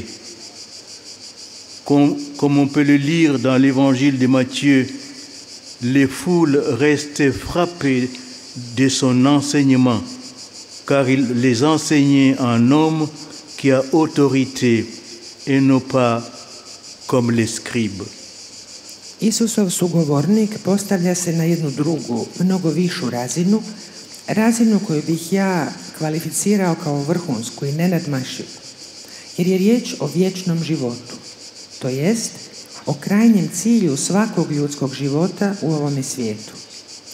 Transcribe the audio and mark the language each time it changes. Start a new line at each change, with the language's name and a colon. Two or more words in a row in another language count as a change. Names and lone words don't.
French: Comme on peut le lire dans l'évangile de Matthieu, les foules restaient frappées de son enseignement, car il les enseignait en homme qui a autorité et non pas comme les scribes.
Croatian: Isusov sugovornik postavlja se na jednu drugu, mnogo višu razinu koju bih ja kvalificirao kao vrhunsku i nenadmašivu, jer je riječ o vječnom životu, to jest o krajnjem cilju svakog ljudskog života u ovome svijetu.